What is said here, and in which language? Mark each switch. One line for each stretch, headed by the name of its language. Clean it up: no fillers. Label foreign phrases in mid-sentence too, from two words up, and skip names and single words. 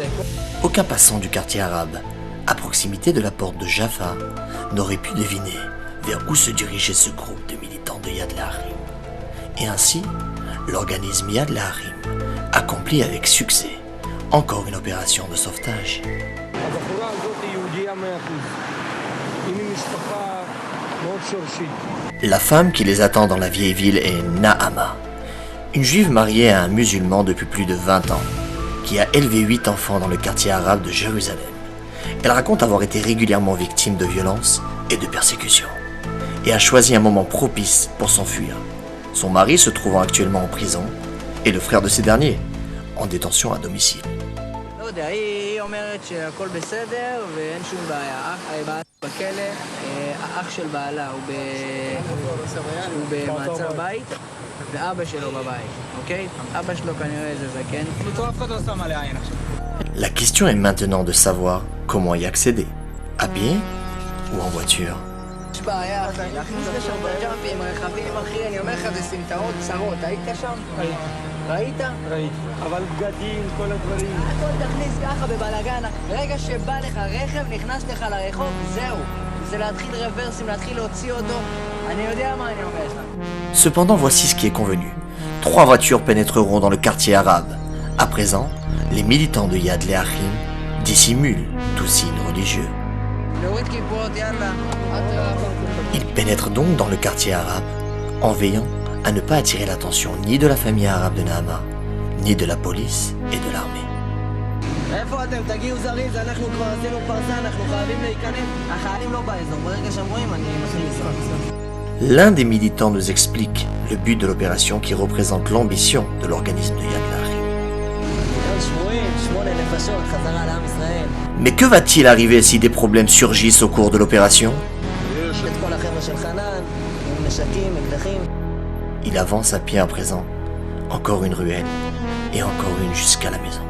French: Aucun passant du quartier arabe, à proximité de la porte de Jaffa, n'aurait pu deviner vers où se dirigeait ce groupe de militants de Yad Laharim. Et ainsi, l'organisme Yad Laharim accomplit avec succès encore une opération de sauvetage.
Hebrew: הבחורה הזאת היא יהודייה 100%. היא ממשפחה מאוד שורשית.
French: La femme qui les attend dans la vieille ville est Naama, une juive mariée à un musulman depuis plus de 20 ans, qui a élevé 8 enfants dans le quartier arabe de Jérusalem. Elle raconte avoir été régulièrement victime de violences et de persécutions, et a choisi un moment propice pour s'enfuir, son mari se trouvant actuellement en prison, et le frère de ces derniers, en détention à domicile.
Hebrew: לא יודע, היא אומרת שהכל בסדר ואין שום בעיה. בעלה בכלא, האח של בעלה הוא במעצר בית ואבא שלו בבית, אוקיי? אבא שלו כנראה איזה זקן.
French: La question est maintenant de savoir comment y accéder, à pied ou en voiture.
Hebrew: יש בעיה, אחי, להכניס לשם בג'אמפים, רכבים, אחי, אני אומר לך, זה סמטאות צרות, היית שם? ראית? ראיתי. אבל בגדים, כל הדברים. הכל תכניס ככה בבלגן, ברגע שבא לך רכב, נכנס לך לרחוב, זהו. זה להתחיל רוורסים, להתחיל להוציא אותו, אני יודע מה אני אומר לך.
French: Cependant, voici ce qui est convenu. 3 voitures pénétreront dans le quartier arabe. À présent, les militants de Yad Laharim dissimulent tout signe religieux.
Hebrew: להוריד כיפות, יאללה.
French: Ils pénètrent donc dans le quartier arabe, en veillant à ne pas attirer l'attention ni de la famille arabe de Naama, ni de la police et de l'armée.
Hebrew: איפה אתם? תגיעו זריז, אנחנו כבר עשינו פרסה, אנחנו חייבים להיכנס. החיילים לא באזור, ברגע שהם רואים אני מתחיל לנסוע.
French: L'un des militants nous explique le but de l'opération qui représente l'ambition de l'organisme de Yad Laharim. Mais que va-t-il arriver si des problèmes surgissent au cours de l'opération? Il avance à pied à présent, encore une ruelle, et encore une jusqu'à la maison.